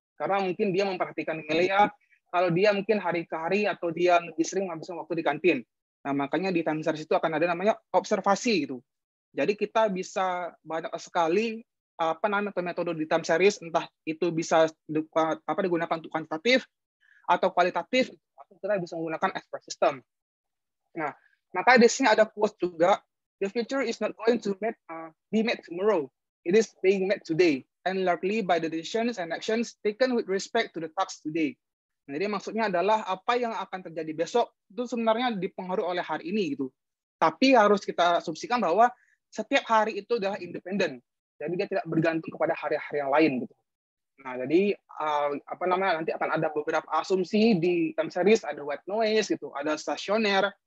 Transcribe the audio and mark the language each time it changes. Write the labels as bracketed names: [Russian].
[Indonesian] Karena mungkin dia memperhatikan Melia, kalau dia mungkin hari ke hari atau dia lebih sering menghabiskan waktu di kantin. Nah, makanya di time series itu akan ada namanya observasi gitu. Jadi kita bisa banyak sekali metode di time series, entah itu bisa digunakan untuk kuantitatif atau kualitatif, atau kita bisa menggunakan expert system. Nah, maka di sini ada quote juga, [English] the future is not going to be made tomorrow, it is being made today, and largely by the decisions and actions taken with respect to the tasks today. [Indonesian] Jadi maksudnya adalah apa yang akan terjadi besok itu sebenarnya dipengaruhi oleh hari ini gitu. Tapi harus kita asumsikan bahwa setiap hari itu adalah independen. Jadi dia tidak bergantung kepada hari-hari yang lain gitu. Nah, jadi nanti akan ada beberapa asumsi di time series, ada white noise gitu, ada stasioner.